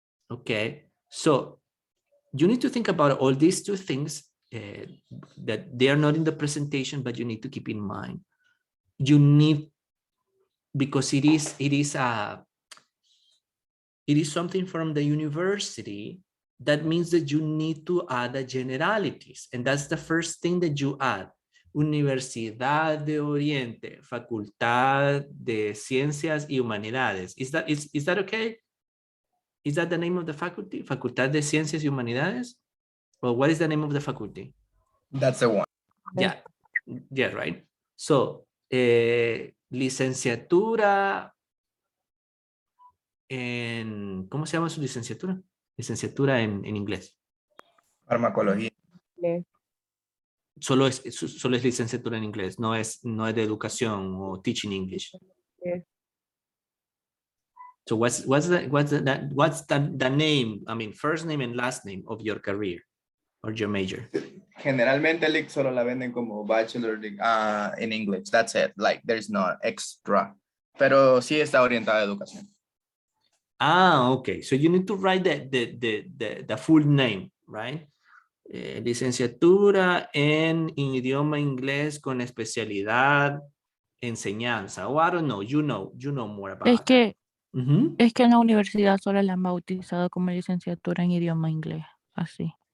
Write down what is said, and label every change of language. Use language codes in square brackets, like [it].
[en] Okay, so you need to think about all these two things that they are not in the presentation, but you need to keep in mind. You need, because it is something from the university, that means that you need to add the generalities, and that's the first thing that you add. [es] Universidad de Oriente, Facultad de Ciencias y Humanidades. [en] Is that okay? Is that the name of the faculty? Facultad de Ciencias y Humanidades? Or what is the name of the faculty? That's the one. Yeah, right. [es] So, licenciatura en, ¿cómo se llama su licenciatura? Licenciatura en inglés. Farmacología. Solo es licenciatura en inglés, no es de educación o [en] teaching English. So what's the name? I mean, first name and last name of your career or your major? Generalmente, like, [es] solo la venden como [en] bachelor in English. That's it. Like, there's no extra. [es] Pero sí está orientada a educación. [en] Ah, okay. So you need to write the full name, right? [es] Licenciatura en idioma inglés con especialidad enseñanza. [en] Oh, I don't know. You know more about [es] Es que, [en] that. Ujú. [es] es que en la universidad solo la han bautizado como licenciatura en idioma inglés, así.